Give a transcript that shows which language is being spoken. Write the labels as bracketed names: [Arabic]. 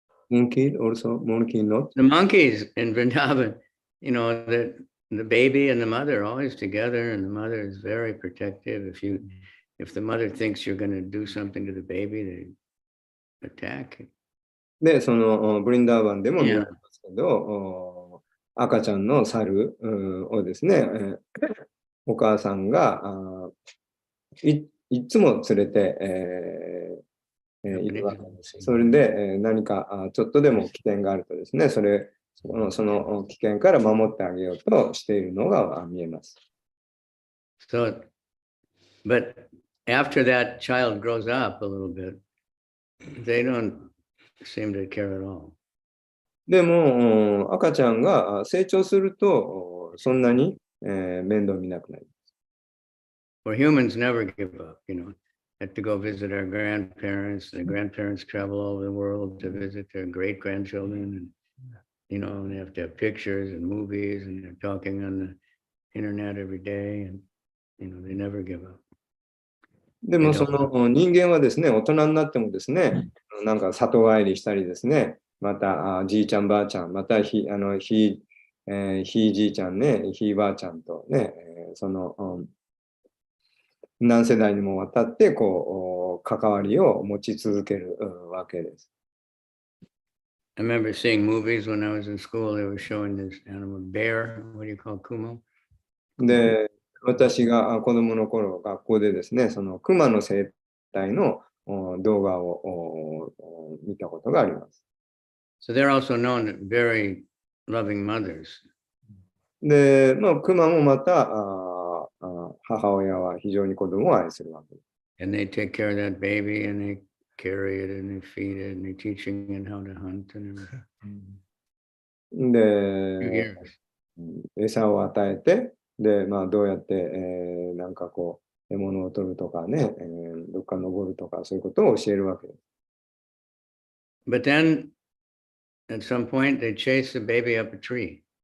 [English] Monkey also, monkey not. The monkeys in Vrindavan, the baby and the mother are always together, and the mother is very protective. If the mother thinks you're going to do something to the baby, they attack. [Japanese] で、ブリンダーバンでも見られますけど、赤ちゃんの猿をですね、お母さんがいつも連れて、いるわけです。それで、何かちょっとでも危険があるとですね、その危険から守ってあげようとしているのが見えます。 [English] So, but after that child grows up a little bit, they don't seem to care at all. [Japanese] でも、赤ちゃんが成長すると、そんなに、面倒見なくなります。 [English] For humans never give up, have to go visit our grandparents. The grandparents travel all over the world to visit their great grandchildren, and they have to have pictures and movies, and they're talking on the internet every day, and they never give up. [Japanese] でも人間はですね、大人になってもですね、なんか里帰りしたりですね、またじいちゃんばあちゃん、またひいじいちゃんね、ひいばあちゃんとね、何世代にもわたって関わりを持ち続けるわけです。 [English] I remember seeing movies when I was in school. They were showing this animal bear. What do you call kumo? [Japanese] で、私が子供の頃、学校でですね、クマの生態の動画を見たことがあります。 [English] So they're also known very loving mothers. [Japanese] で、クマもまた母親は非常に子供を愛するわけです。 [English] And they take care of that baby, and they carry it, and they feed it, and they're teaching it how to hunt and everything. [Japanese] で、餌を与えて、で、どうやって、なんか獲物を取るとかね、どっか登るとか、そういうことを教えるわけです。 [English] But then, at some point, they chase the baby up a tree.